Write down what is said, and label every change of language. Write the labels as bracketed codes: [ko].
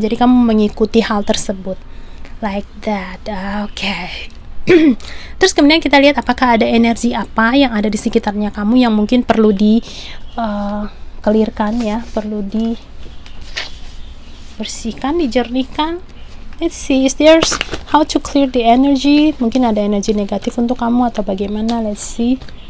[id] Jadi kamu mengikuti hal tersebut [en] like that. [id] Okay. Terus kemudian kita lihat apakah ada energi apa yang ada di sekitarnya kamu yang mungkin perlu di clearkan ya, perlu dibersihkan, dijernihkan. [en] Let's see, is there's how to clear the energy. [id] Mungkin ada energi negatif untuk kamu atau bagaimana. [en] Let's see.